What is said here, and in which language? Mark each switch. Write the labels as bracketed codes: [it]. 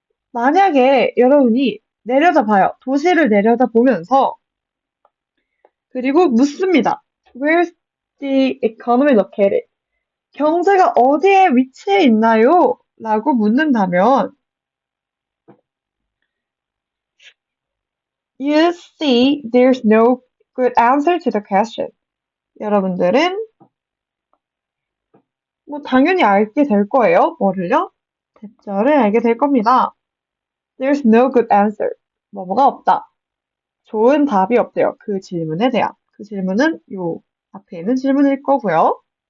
[ko] 만약에 여러분이 내려다봐요. 도시를 내려다보면서 그리고 묻습니다. [en] Where's the economy located? [ko] 경제가 어디에 위치해 있나요? 라고 묻는다면 [en] You see, there's no good answer to the question. [ko] 여러분들은 뭐 당연히 알게 될 거예요. 뭐를요? 대절을 알게 될 겁니다. [en] There's no good answer. [ko] 뭐뭐가 없다. 좋은 답이 없대요. 그 질문에 대한. 그 질문은 요 앞에 있는 질문일 거고요.